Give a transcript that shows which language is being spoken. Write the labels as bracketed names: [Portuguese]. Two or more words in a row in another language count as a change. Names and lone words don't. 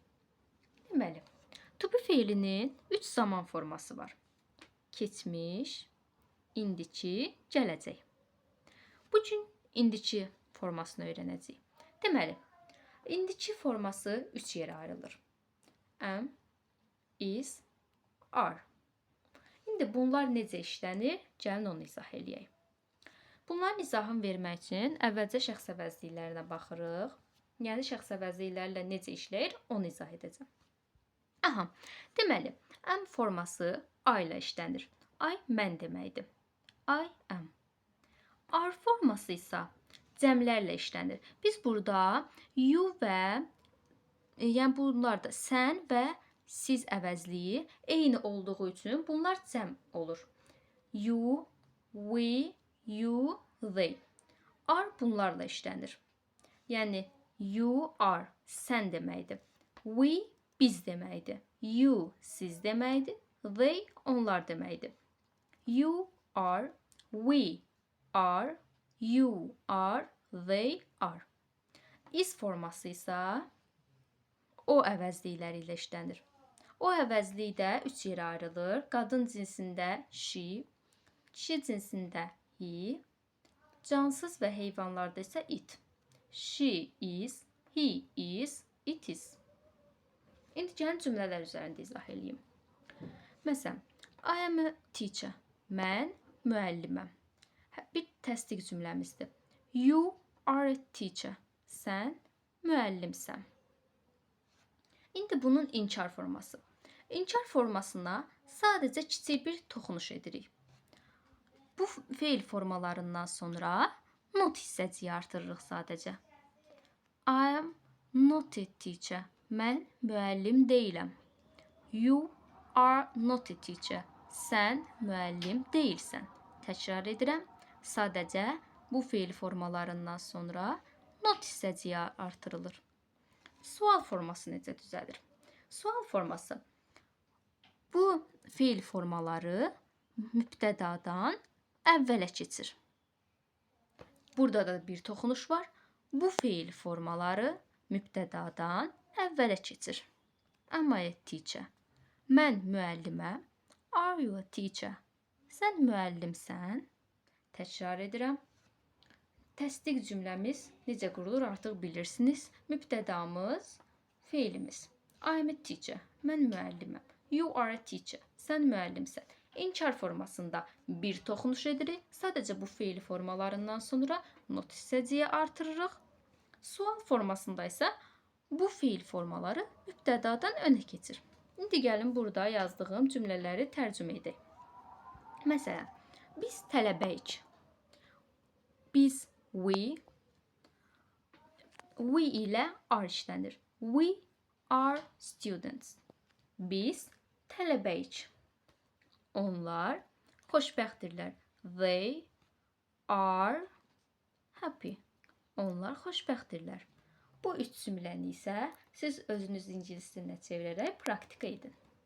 [Azerbaijani] Deməli, [English] to be [Azerbaijani] feilinin 3 zaman forması var. Keçmiş, indiki, gələcək. Bu gün indiki formasını öyrənəcəyik. Deməli, indiki forması 3 yerə ayrılır. [English] Am, is, are. [Azerbaijani] İndi bunlar necə işlənir? Gəlin onu izah eləyək. Bunların izahını vermək üçün əvvəlcə şəxs əvəzliklərinə baxırıq. Yəni, şəxs əvəzliklərlə necə işləyir, onu izah edəcəm. Aha, deməli, am forması I ilə işlənir. I mən deməkdir. [English] I am. [Azerbaijani] Are forması isə cəmlərlə işlənir. Biz burada you və, yəni bunlar da sən və siz əvəzliyi eyni olduğu üçün bunlar cəm olur. [English] You, we, you, they. [Azerbaijani] Are bunlarla işlənir. Yəni, [English] you are, [Azerbaijani] sən deməkdir. We, biz deməkdir. You, siz deməkdir. They, onlar deməkdir. [English] You are, we are, you are, they are. [Azerbaijani] Is forması isə o əvəzlikləri ilə işlənir. O əvəzlik də 3 yerə ayrılır. Qadın cinsində she, kişi cinsində he, cansız və heyvanlarda isə it. [English] She is, he is, it is. [Azerbaijani] İndi gəlin cümlələr üzərində izah edeyim. Məsələn, [English] I am a teacher. [Azerbaijani] Mən müəlliməm. Bir təsdiq cümləmizdir. [English] You are a teacher. [Azerbaijani] Sən müəllimsən. İndi bunun inkar forması. İnkar formasına sadəcə kiçik bir toxunuş edirik. Bu feil formalarından sonra not hissəciyi artırırıq sadəcə. [English] I am not a teacher. [Azerbaijani] Mən müəllim deyiləm. [English] You are not a teacher. [Azerbaijani] Sən müəllim deyilsən. Təkrar edirəm. Sadəcə bu feil formalarından sonra not hissəciyi artırılır. Sual forması necə düzəlir? Sual forması. Bu feil formaları mübtədadan əvvələ keçir. Burada da bir toxunuş var. Bu feil formaları mübtədadan əvvələ keçir. [English] Am I a teacher? [Azerbaijani] Mən müəlliməm. [English] Are you a teacher? [Azerbaijani] Sən müəllimsən. Təkrar edirəm. Təsdiq cümləmiz necə qurulur artıq bilirsiniz. Mübtədamız feilimiz. [English] I am a teacher. [Azerbaijani] Mən müəlliməm. [English] You are a teacher. [Azerbaijani] Sən müəllimsən. İnkar formasında bir toxunuş edirik. Sadəcə bu feil formalarından sonra not hissəciyi artırırıq. Sual formasında isə bu feil formaları mübtədadan önə keçir. İndi gəlin burada yazdığım cümlələri tərcümə edək. Məsələn, biz tələbəyik. Biz, we ilə are işlənir. [English] We are students. [Azerbaijani] Biz tələbəyik. Onlar xoşbəxtdirlər. [English] They are happy. [Azerbaijani] Onlar xoşbəxtdirlər. Bu 3 cümləni isə siz özünüz ingilis dilinə çevirərək praktika edin.